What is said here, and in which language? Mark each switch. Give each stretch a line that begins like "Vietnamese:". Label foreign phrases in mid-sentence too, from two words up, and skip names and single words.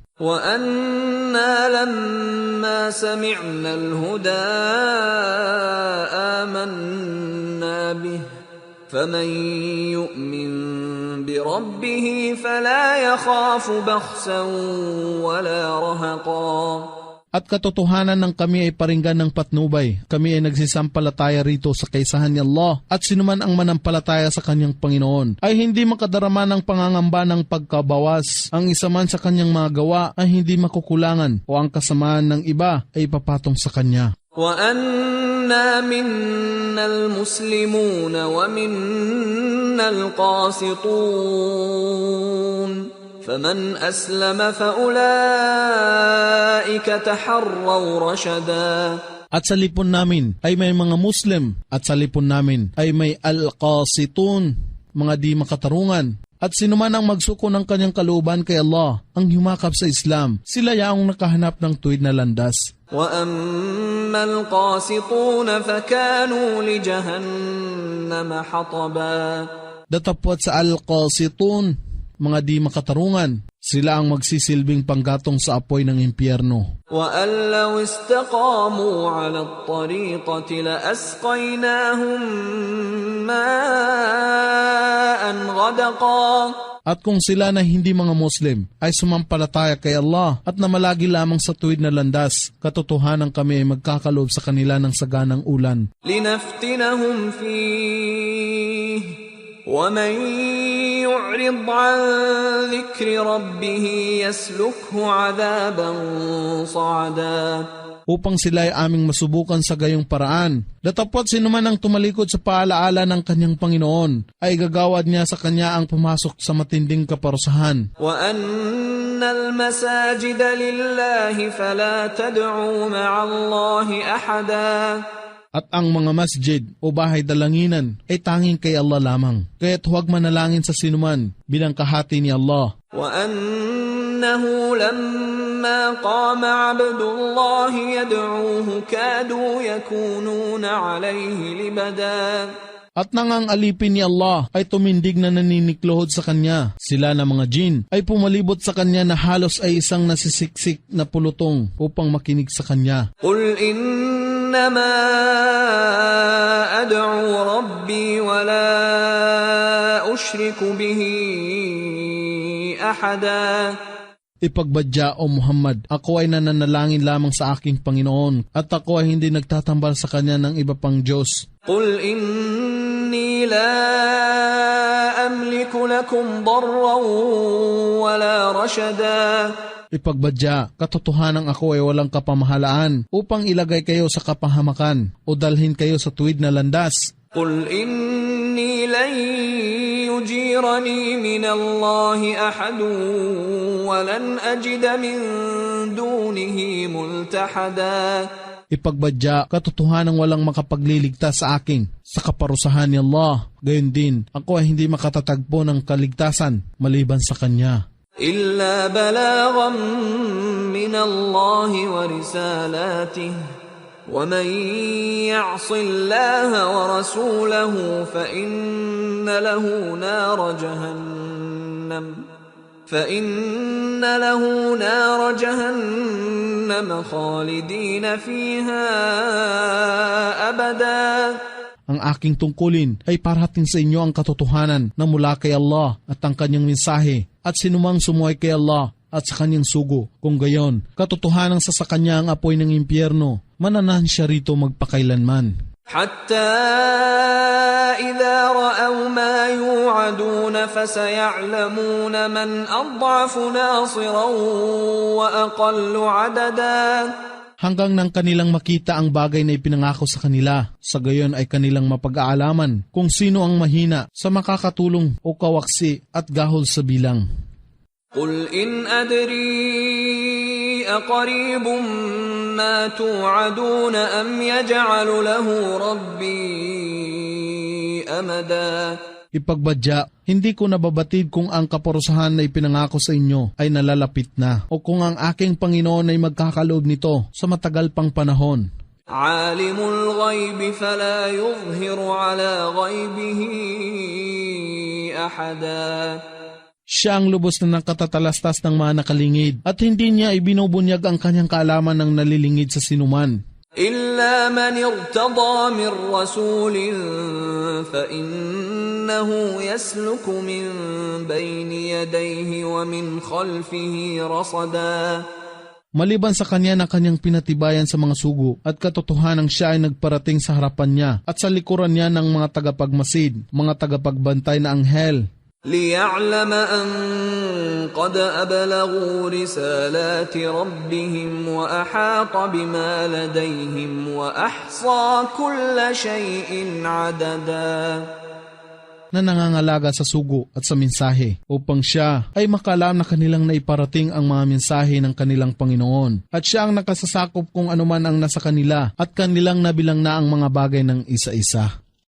Arabic: وَأَنَّا لَمَّا سَمِعْنَا الْهُدَىٰ آمَنَّا بِهِ فَمَن يُؤْمِن بِرَبِّهِ فَلَا يَخَافُ بَخْسًا وَلَا رَهَقًا.
Filipino: At katotohanan ng kami ay paringgan ng patnubay. Kami ay nagsisampalataya rito sa kaisahan ni Allah at sinuman ang manampalataya sa kanyang Panginoon ay hindi makadarama ng pangangamba ng pagkabawas. Ang isa man sa kanyang mga gawa ay hindi makukulangan o ang kasamaan ng iba ay papatong sa kanya.
Arabic: وَأَنَّ منا المسلمون ومنا القاسطون فمن أسلم فأولئك تحروا رشدا.
Filipino: At sa lipon namin ay may mga Muslim, at sa lipon namin ay may al-qasitun, mga di makatarungan. At sino man ang magsuko ng kanyang kalooban kay Allah, ang humakap sa Islam, sila yaong nakahanap ng tuwid na landas.
Arabic: وَأَمَّا الْقَاسِطُونَ فَكَانُوا لِجَهَنَّمَ حَطَبًا.
Filipino: Datapwat sa al-qasitun, mga di makatarungan, sila ang magsisilbing panggatong sa apoy ng impyerno.
Arabic: وَأَن لَّوْ اسْتَقَامُوا عَلَى الطَّرِيقَةِ لَأَسْقَيْنَاهُم مَّاءً غَدَقًا.
Filipino: At kung sila na hindi mga Muslim ay sumampalataya kay Allah at namalagi lamang sa tuwid na landas, katotohanan kami ay magkakaloob sa kanila ng saganang ulan.
Arabic: لِنَفْتِنَهُمْ فِيهِ وَمَن يُعْرِضْ عَن ذِكْرِ رَبِّهِ يَسْلُكْهُ عَذَابًا صَعَدًا.
Filipino: Upang sila ay aming masubukan sa gayong paraan. Datapot sino man ang tumalikod sa paalaala ng kanyang Panginoon, ay gagawad niya sa kanya ang pumasok sa matinding kaparusahan.
Arabic: وَأَنَّ الْمَسَاجِدَ لِلَّهِ فَلَا تَدْعُوا مَعَ اللَّهِ أَحَدًا.
Filipino: At ang mga masjid o bahay dalanginan ay tanging kay Allah lamang. Kaya't huwag manalangin sa sinuman bilang kahati ni Allah.
Arabic: وَأَنَّهُ لَمَّا قَامَ عَبْدُ اللَّهِ يَدْعُوهُ كَادُوا يَكُونُونَ عَلَيْهِ لِبَدًا.
Filipino: At nang ang alipin ni Allah ay tumindig na naniniklohod sa kanya, sila na mga jin ay pumalibot sa kanya na halos ay isang nasisiksik na pulutong upang makinig sa kanya.
Arabic: قُلْ إِنَّمَا أَدْعُو رَبِّي وَلَا أُشْرِكُ بِهِ أَحَدًا.
Filipino: Ipagbadya o Muhammad, ako ay nananalangin lamang sa aking Panginoon at ako ay hindi nagtatambal sa kanya ng iba pang Diyos.
Arabic: قُلْ إِنِّي لَا أَمْلِكُ لَكُمْ ضَرًّا وَلَا رَشَدًا.
Filipino: Ipagbadya, katotohanan ako ay walang kapamahalaan upang ilagay kayo sa kapahamakan o dalhin kayo sa tuwid na landas.
Arabic: قُلْ إِنِّي لَن يُجِيرَنِي مِنَ اللَّهِ أَحَدٌ وَلَنْ أَجِدَ مِن دُونِهِ مُلْتَحَدًا.
Filipino: Ipagbadya, katotohanan walang makapagliligtas sa akin sa kaparusahan ni Allah. Gayon din, ako ay hindi makatatagpo ng kaligtasan maliban sa Kanya.
Arabic: إِلَّا بَلَاغًا مِّنَ اللَّهِ وَرِسَالَاتِهِ وَمَن يَعْصِ اللَّهَ وَرَسُولَهُ فَإِنَّ لَهُ نَارَ جَهَنَّمَ خَالِدِينَ فِيهَا أَبَدًا.
Filipino: Ang aking tungkulin ay parating sa inyo ang katotohanan na mula kay Allah at ang kanyang mensahe at sinumang sumuway kay Allah at sa kanyang sugo. Kung gayon, katotohanan sa kanya ang apoy ng impyerno, mananahan siya rito magpakailanman.
Arabic: حتى إذا رأوا ما يوعدون فسيعلمون من أضعف ناصرا وأقل عددا.
Filipino: Hanggang nang kanilang makita ang bagay na ipinangako sa kanila, sa gayon ay kanilang mapag-aalaman kung sino ang mahina sa makakatulong o kawaksi at gahol sa bilang.
Arabic: قل إن أدري أقريب ما توعدون أم يجعل له ربي أمدا.
Filipino: Ipagbadya, hindi ko nababatid kung ang kaparusahan na ipinangako sa inyo ay nalalapit na o kung ang aking Panginoon ay magkakaloob nito sa matagal pang panahon.
Arabic: عالم الغيب فلا يظهر على غيبه أحدا.
Filipino: Siya ang lubos na nakatatalastas ng mga nakalingid at hindi niya ibinubunyag ang kanyang kaalaman ng nalilingid sa sinuman.
Arabic: إلا من ارتضى من رسول فإنه يسلك من بين يديه ومن خلفه رصدا.
Filipino: Maliban sa kanya na kanyang pinatibayan sa mga sugo at katotohanan siya ay nagparating sa harapan niya at sa likuran niya ng mga tagapagmasid, mga tagapagbantay na anghel.
Arabic: ليعلم أن قد أبلغوا رسالات ربهم وأحاط بما لديهم وأحصى كل شيء عددا.
Filipino: Na nangangalaga sa sugo at sa mensahe upang siya ay makalam na kanilang naiparating ang mga mensahe ng kanilang Panginoon at siya ang nakasasakop kung anuman ang nasa kanila at kanilang nabilang na ang mga bagay ng isa-isa.